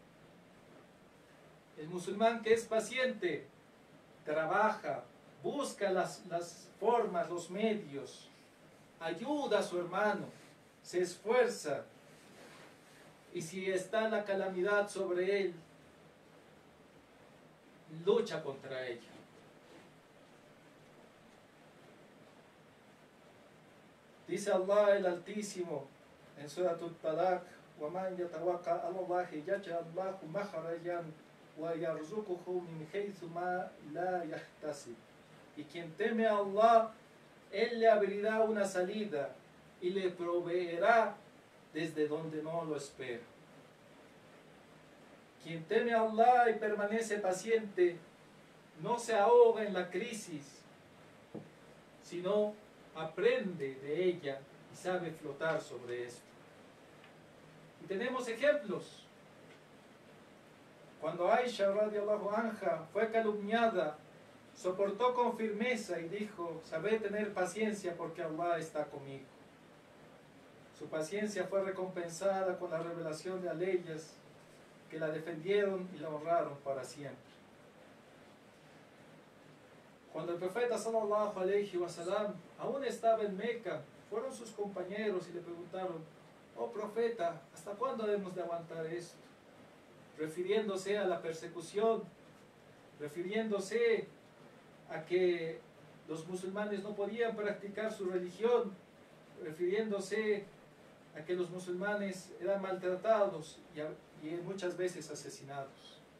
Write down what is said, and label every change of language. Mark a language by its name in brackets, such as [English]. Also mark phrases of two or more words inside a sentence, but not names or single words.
[Spanish] El musulmán que es paciente, trabaja, busca las formas, los medios, ayuda a su hermano, se esfuerza. Y si está la calamidad sobre él, lucha contra ella. Dice Allah el Altísimo en Surah Al-Talaq: [Arabic] وَمَنْ يَتَوَكَّلْ عَلَى اللَّهِ يَجْعَلْ لَهُ مَخْرَجًا وَيَرْزُقْهُ مِنْ حَيْثُ مَا لَا يَحْتَسِبُ. [Spanish] Y quien teme a Allah, Él le abrirá una salida y le proveerá desde donde no lo espera. Quien teme a Allah y permanece paciente, no se ahoga en la crisis, sino aprende de ella y sabe flotar sobre esto. Y tenemos ejemplos. Cuando Aisha [Arabic] رضي الله عنها [Spanish] fue calumniada, soportó con firmeza y dijo: sabré tener paciencia porque Allah está conmigo. Su paciencia fue recompensada con la revelación de leyes que la defendieron y la honraron para siempre. Cuando el profeta [Arabic] صلى الله عليه وسلم [Spanish] aún estaba en Meca, fueron sus compañeros y le preguntaron: oh profeta, ¿hasta cuándo debemos de aguantar esto? Refiriéndose a la persecución, refiriéndose a que los musulmanes no podían practicar su religión, refiriéndose a que los musulmanes eran maltratados y muchas veces asesinados.